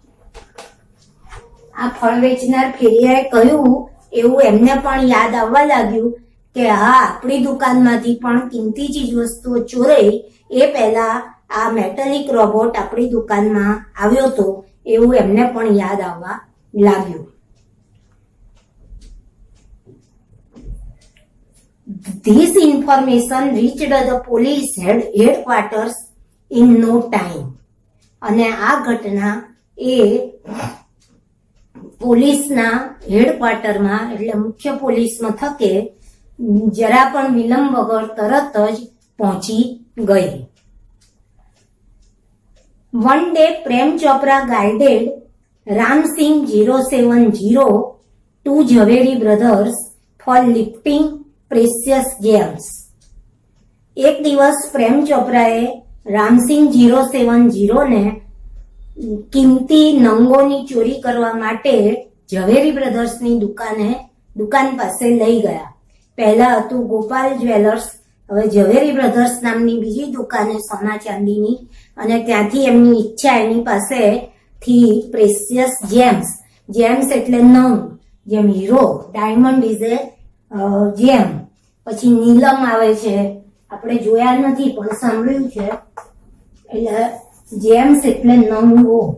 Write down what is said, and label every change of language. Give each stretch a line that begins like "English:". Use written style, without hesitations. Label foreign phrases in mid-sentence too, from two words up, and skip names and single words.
Gujarati: આ ફળ વેચનાર ફેરિયાએ કહ્યું એવું એમને પણ યાદ આવવા લાગ્યું કે હા, આપણી દુકાનમાંથી પણ કિંમતી ચીજ વસ્તુઓ ચોરાઈ એ પહેલા આ મેટાલિક રોબોટ આપણી દુકાનમાં આવ્યો હતો એવું એમને પણ યાદ આવવા લાગ્યું.
English: This information reached the police headquarters in no time.
Gujarati: અને આ ઘટના એ પોલીસના હેડક્વાર્ટરમાં એટલે મુખ્ય પોલીસ મથકે જરા પણ વિલંબ વગર તરત જ પહોંચી ગઈ.
English: One day, Prem Chopra guided Ram Singh 070 to Jhaveri brothers for lifting precious gems.
Gujarati: એક દિવસ પ્રેમ ચોપરાએ રામસિંહ 070 ને કિંમતી નંગોની ચોરી કરવા માટે ઝવેરી બ્રધર્સની દુકાન પાસે લઈ ગયા. પહેલા હતું ગોપાલ જ્વેલર્સ, હવે ઝવેરી બ્રધર્સ નામની બીજી દુકાને સોના ચાંદીની, અને ત્યાંથી એમની ઈચ્છા એની પાસેથી
English: precious gems
Gujarati: એટલે નંગ, જેમ હીરો,
English: diamond is a gem,
Gujarati: પછી નીલમ આવે છે, આપણે જોયા નથી પણ સાંભળ્યું છે, એટલે જેમ્સ એટલે નંગો.